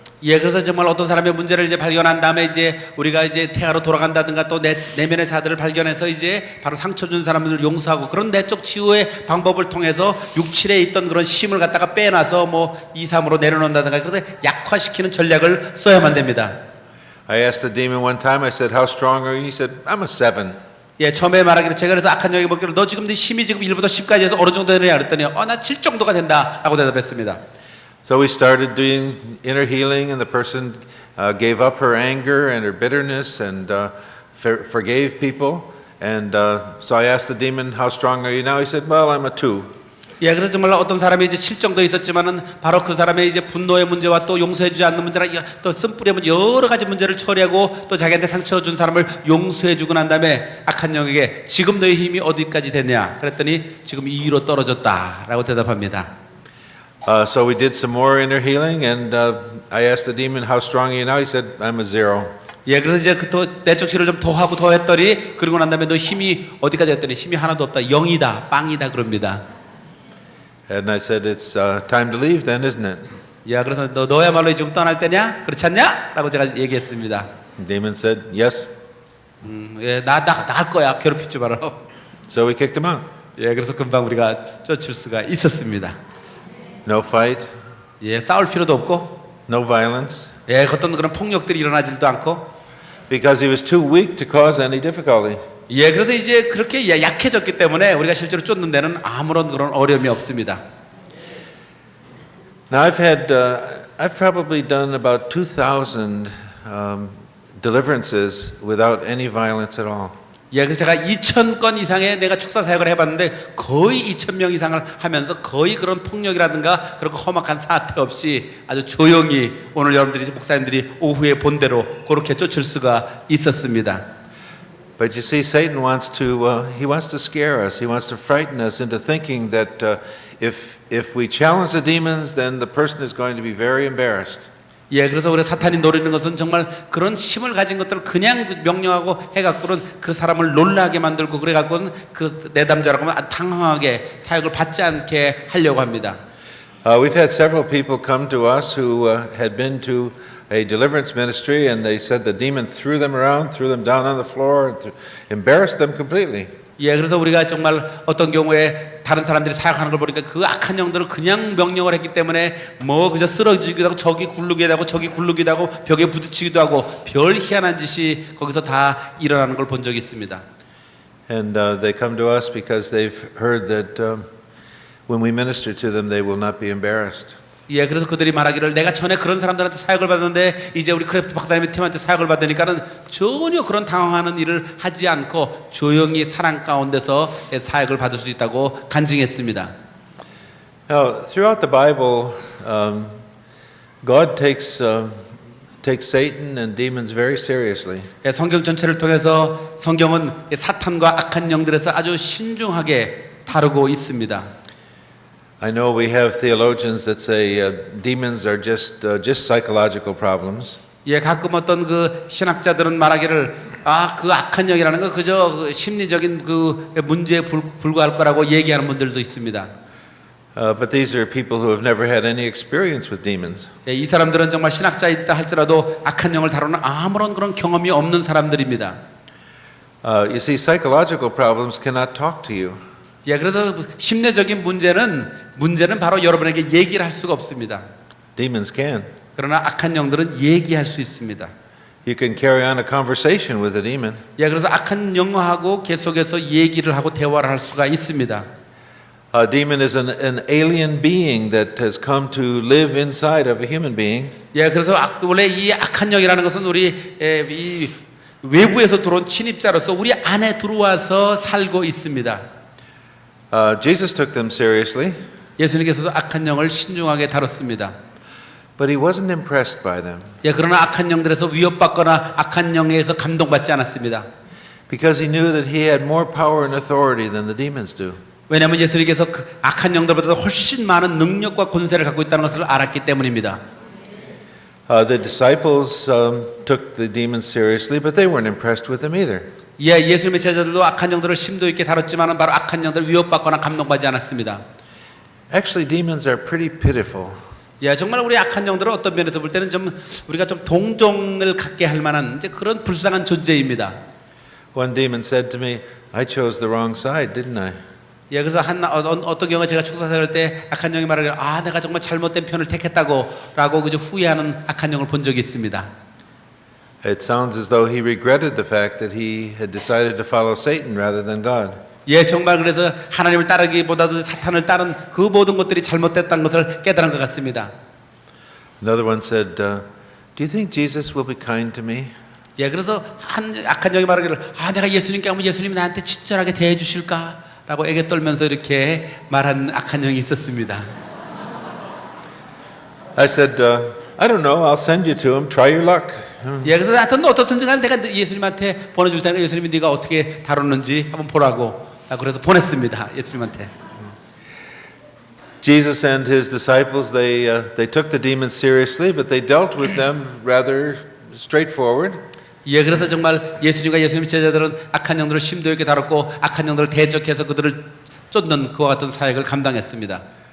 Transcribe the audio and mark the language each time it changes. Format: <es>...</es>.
<ko>예, 그래서 정말 어떤 사람의 문제를 이제 발견한 다음에 이제 우리가 이제 태아로 돌아간다든가 또 내면의 자들을 발견해서 이제 바로 상처 준 사람들을 용서하고 그런 내적 치유의 방법을 통해서 6, 7에 있던 그런 힘을 갖다가 빼놔서 뭐 2, 3으로 내려놓는다든가 그런데 약화시키는 전략을 써야만 됩니다.</ko> <en>I asked the demon one time, I said, how strong are you? He said, I'm a 7.</en> <ko>예, 처음에 말하기로 제가 그래서 악한 영이 먹기로 너 지금 네 힘이 지금 1부터 10까지 해서 어느 정도 되느냐 그랬더니 나 7 정도가 된다 라고 대답했습니다.</ko> <en>So we started doing inner healing, and the person gave up her anger and her bitterness and forgave people. And so I asked the demon, how strong are you now? He said, well, I'm a 2.</en> <ko>예, 그래서 정말 어떤 사람이 이제 7 정도 있었지만은 바로 그 사람의 이제 분노의 문제와 또 용서해주지 않는 문제랑 또 쓴뿌리의 문제 여러 가지 문제를 처리하고 또 자기한테 상처 준 사람을 용서해주고 난 다음에 악한 영에게 지금 너의 힘이 어디까지 됐냐? 그랬더니 지금 2로 떨어졌다라고 대답합니다.</ko> <en>So we did some more inner healing, and I asked the demon, how strong are you now? He said, I'm a 0.</en> <ko>예, 그래서 이제 그 내적 치료를 좀 더 하고 더 했더니 그러고 난 다음에 너 힘이 어디까지 했더니 힘이 하나도 없다, 0이다, 빵이다 그럽니다.</ko> <en>And I said, it's time to leave then, isn't it?</en> <ko>야, 그래서 너야말로 지금 떠날 때냐? 그렇지 않냐? 라고 제가 얘기했습니다.</ko> <en>The demon said, yes.</en> <ko>예, 나 할 거야. 괴롭히지 마라.</ko> <en>So we kicked him out.</en> <ko>예, 그래서 금방 우리가 쫓을 수가 있었습니다.</ko> <en>No fight,</en> <ko>예, 싸울 필요도 없고,</ko> <en>no violence,</en> <ko>예, 어떤 그런 폭력들이 일어나지도 않고,</ko> <en>because he was too weak to cause any difficulty.</en> <ko>예, 그래서 이제 그렇게 약해졌기 때문에 우리가 실제로 쫓는 데는 아무런 그런 어려움이 없습니다.</ko> <en>Now I've probably done about 2,000 deliverances without any violence at all.</en> <ko>예, 그래서 제가 2,000건 이상의 내가 축사 사역을 해봤는데 거의 2,000명 이상을 하면서 거의 그런 폭력이라든가 그런 험악한 사태 없이 아주 조용히 오늘 여러분들이 목사님들이 오후에 본대로 그렇게 쫓을 수가 있었습니다.</ko> <en>But you see, Satan wants to scare us. He wants to frighten us into thinking that if we challenge the demons, then the person is going to be very embarrassed.</en> <ko>예, 그래서 우리 사탄이 노리는 것은 정말 그런 힘을 가진 것들을 그냥 명령하고 해갖고는 그 사람을 놀라게 만들고 그래갖고는 그 내담자라고 하면 당황하게 사역을 받지 않게 하려고 합니다.</ko> <en>We've had several people come to us who had been to a deliverance ministry, and they said the demon threw them around, threw them down on the floor, embarrassed them completely.</en> <ko>예, 그래서 우리가 정말 어떤 경우에 다른 사람들이 사역하는 걸 보니까 그 악한 영들은 그냥 명령을 했기 때문에 뭐 그저 쓰러지기도 하고 저기 굴르기도 하고 저기 굴르기도 하고 벽에 부딪히기도 하고 별 희한한 짓이 거기서 다 일어나는 걸 본 적이 있습니다.</ko> <en>And they come to us because they've heard that when we minister to them, they will not be embarrassed.</en> <ko>예, 그래서 그들이 말하기를 내가 전에 그런 사람들한테 사역을 받았는데 이제 우리 크래프트 박사님의 팀한테 사역을 받으니까는 전혀 그런 당황하는 일을 하지 않고 조용히 사랑 가운데서 사역을 받을 수 있다고 간증했습니다.</ko> <en>Now, throughout the Bible, God takes Satan and demons very seriously.</en> <ko>예, 성경 전체를 통해서 성경은 사탄과 악한 영들에서 아주 신중하게 다루고 있습니다.</ko> <en>I know we have theologians that say demons are just psychological problems.</en> <ko>예, 가끔 어떤 그 신학자들은 말하기를 그 악한 영이라는 거 그저 그 심리적인 그 문제에 불과할 거라고 얘기하는 분들도 있습니다.</ko> <en>But these are people who have never had any experience with demons.</en> <ko>예, 이 사람들은 정말 신학자이다 할지라도 악한 영을 다루는 아무런 그런 경험이 없는 사람들입니다.</ko> <en>You see, psychological problems cannot talk to you.</en> <ko>예, 그래서 심리적인 문제는 바로 여러분에게 얘기를 할 수가 없습니다.</ko> <en>Demons can.</en> <ko>그러나 악한 영들은 얘기할 수 있습니다.</ko> <en>You can carry on a conversation with a demon.</en> <ko>예, 그래서 악한 영하고 계속해서 얘기를 하고 대화를 할 수가 있습니다.</ko> <en>A demon is an alien being that has come to live inside of a human being.</en> <ko>예, 그래서 원래 이 악한 영이라는 것은 우리 이 외부에서 들어온 침입자로서 우리 안에 들어와서 살고 있습니다.</ko> <en>Jesus took them seriously,</en> <ko>예수님께서도 악한 영을 신중하게 다뤘습니다.</ko> <en>but he wasn't impressed by them</en> <ko>예, 그러나 악한 영들에서 위협받거나 악한 영에서 감동받지 않았습니다.</ko> <en>because he knew that he had more power and authority than the demons do.</en> <ko>왜냐하면 예수님께서 그 악한 영들보다 훨씬 많은 능력과 권세를 갖고 있다는 것을 알았기 때문입니다.</ko> <en>The disciples took the demons seriously, but they weren't impressed with them either.</en> <ko>예, 예수님의 제자들도 악한 영들을 심도 있게 다뤘지만은 바로 악한 영들을 위협받거나 감동받지 않았습니다.</ko> <en>Actually, demons are pretty pitiful.</en> <ko>예, 정말 우리 악한 영들은 어떤 면에서 볼 때는 좀 우리가 좀 동정을 갖게 할 만한 이제 그런 불쌍한 존재입니다.</ko> <en>One demon said to me, "I chose the wrong side, didn't I?"</en> <ko>예, 그래서 어떤 경우에 제가 축사사할 때 악한 영이 말하기를 내가 정말 잘못된 편을 택했다고라고 그저 후회하는 악한 영을 본 적이 있습니다.</ko> <en>It sounds as though he regretted the fact that he had decided to follow Satan rather than God.</en> <ko>예, 정말 그래서 하나님을 따르기보다도 사탄을 따른 그 모든 것들이 잘못됐다는 것을 깨달은 것 같습니다.</ko> <en>Another one said, "Do you think Jesus will be kind to me?"</en> <ko>예, 그래서 한 악한 영이 말하기를 내가 예수님께 하면 예수님이 나한테 친절하게 대해 주실까라고 애교 떨면서 이렇게 말한 악한 영이 있었습니다.</ko> <en>I said, "I don't know. I'll send you to him. Try your luck."</en> <ko>예, 그래서 하여튼 어떻든지 간에 내가 예수님한테 보내줄 테니까 예수님이 네가 어떻게 다루는지 한번 보라고 그래서 보냈습니다. 예수님한테.</ko> <en>Jesus and his disciples, they took the demons seriously, but they dealt with them rather straightforward.</en> <ko>예, 그래서 정말 예수님과 예수님 제자들은 악한 영들을 심도 있게 다뤘고 악한 영들을 대적해서 그들을 쫓는 그와 같은 사역을 감당했습니다.</ko>